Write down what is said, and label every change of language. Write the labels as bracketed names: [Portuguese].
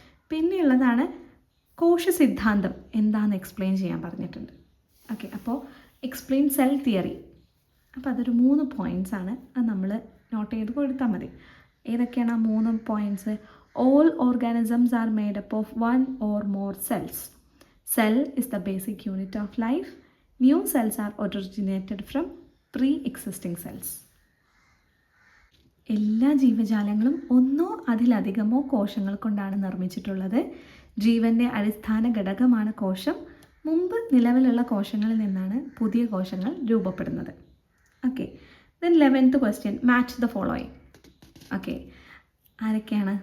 [Malayalam] പിന്നെയുള്ളതാണ് കോശ സിദ്ധാന്തം എന്താണെന്ന് എക്സ്പ്ലെയിൻ ചെയ്യാൻ പറഞ്ഞിട്ടുണ്ട്. ഓക്കെ, അപ്പോൾ [English] Explain cell theory. [Malayalam] അപ്പോൾ അതൊരു 3 പോയിൻറ്റ്സ് ആണ്. അത് നമ്മൾ നോട്ട് ചെയ്ത് കൊടുത്താൽ മതി. ഏതൊക്കെയാണ് ആ 3 points? [English] All organisms are made up of 1 or more cells. Cell is the basic unit of life. New cells are originated from pre-existing cells. [Malayalam] എല്ലാ ജീവജാലങ്ങളും ഒന്നോ അതിലധികമോ കോശങ്ങൾ കൊണ്ടാണ് നിർമ്മിച്ചിട്ടുള്ളത്. ജീവൻ്റെ അടിസ്ഥാന ഘടകമാണ് കോശം. മുമ്പ് നിലവിലുള്ള കോശങ്ങളിൽ നിന്നാണ് പുതിയ കോശങ്ങൾ രൂപപ്പെടുന്നത്. [English] Okay, then 11th question, match the following. Okay, [Malayalam] ആരൊക്കെയാണ്?